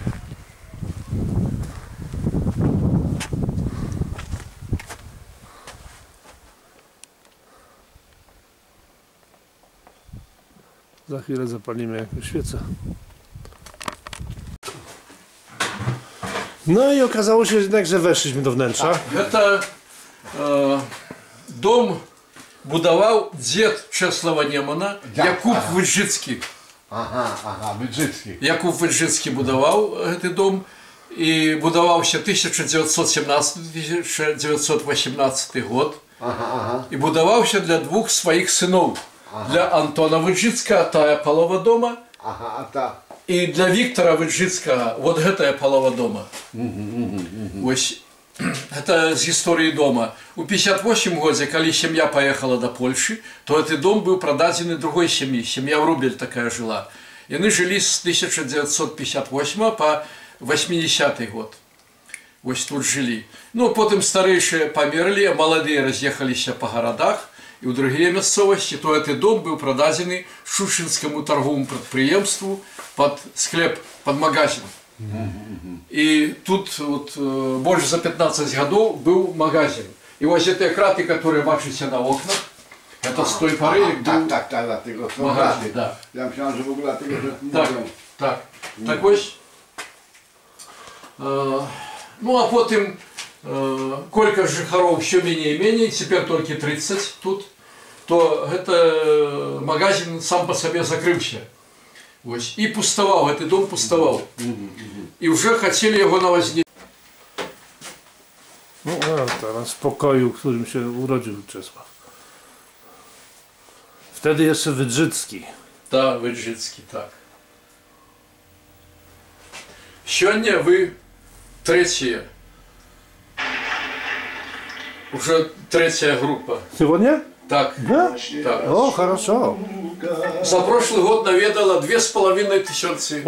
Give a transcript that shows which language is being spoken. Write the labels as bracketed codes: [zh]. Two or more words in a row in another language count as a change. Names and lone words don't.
[pl] Za chwilę zapalimy jakąś świecę. No i okazało się jednak, że weszliśmy do wnętrza. [ru] Это дом [pl] budował dziad Czesława Niemena, Jakub Wydrzycki. Wydrzycki. Jakub Wydrzycki budował ten dom i budował się 1917-1918 rok. I budował się dla dwóch swoich synów. Dla Antona Wydrzycka, ta połowa doma, i dla Wiktora Wydrzycka, [ru] вот эта полова дома. [be] Это з гісторыі дома. У 58 годзе, калі сям'я паехала до Польши, то [ru] этот дом был [be] продадзены другой сям'і. Сям'я Врубель такая жила. Яны жылі з 1958 по 80 год. Вось тут жылі. Ну, потым старэйшыя памерлі, а маладыя раз'ехаліся по гарадах і ў другія мясцовасці, [ru] то этот дом был продадзены Шушинскому торговому прадпрыемству под склеп, под магазин. И тут вот, больше за 15 годов был магазин. И вот эти краты, которые бачите на окнах, это с той поры был магазин. Да. [pl] Я myślałem, że w ogóle tego, że [be] так ось. [ru] Ну а потом колька жихаров все менее и менее, теперь только 30 тут, то это магазин сам по себе закрылся. [be] Ось. [ru] И пустовал, этот дом пустовал. И уже хотели его навознить. [pl] No, teraz w pokoju, w którym się urodził Czesław. Wtedy jeszcze Wydrzycki. [ru] Да, Выджицкий, так. Сегодня вы третьи. Уже третья группа. Сегодня? Так. Да? Так. О, хорошо. За прошлый год наведало 2500